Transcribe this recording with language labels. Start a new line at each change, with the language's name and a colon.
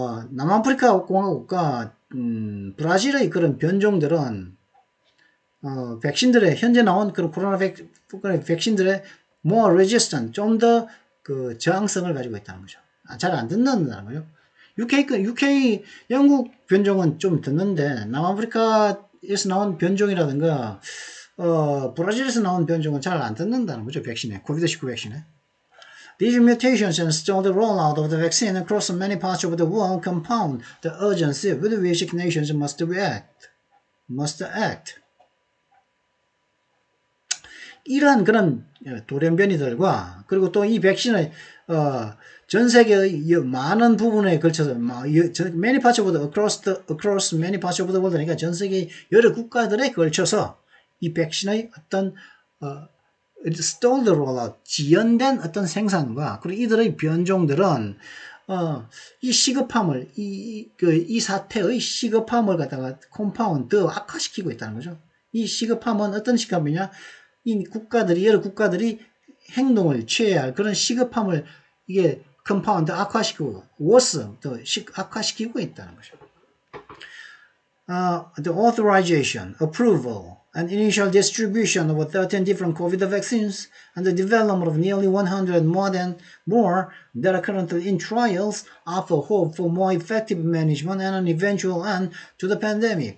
Korean: 남아프리카 공화국과 브라질의 그런 변종들은 백신들의 현재 나온 그런 코로나 백신들의
English: more resistant,
Korean: 좀 더 그 저항성을 가지고 있다는 거죠. 잘 안 듣는다는 거죠. UK 영국 변종은 좀 듣는데 남아프리카에서 나온 변종이라든가 브라질에서 나온 변종은 잘 안 듣는다는 거죠. 백신에 코비드19 백신에.
English: These mutations and stall the rollout of the vaccine across many parts of the world compound the urgency with which nations must act.
Korean: 이러한 그런 돌연변이들과 그리고 또 이 백신의 전 세계의 많은 부분에 걸쳐서
English: many parts of the across many parts of the world
Korean: 그러니까 전 세계 여러 국가들에 걸쳐서 이 백신의 어떤
English: stalled rollout,
Korean: 지연된 어떤 생산과, 그리고 이들의 변종들은, 이 시급함을, 이 사태의 시급함을 갖다가 컴파운드 악화시키고 있다는 거죠. 이 시급함은 어떤 시급함이냐? 여러 국가들이 행동을 취해야 할 그런 시급함을 이게 컴파운드 악화시키고, 더 악화시키고 있다는 거죠.
English: The authorization, approval, and initial distribution of 13 different COVID vaccines and the development of nearly 100 more that are currently in trials offer hope for more effective management and an eventual end to the pandemic.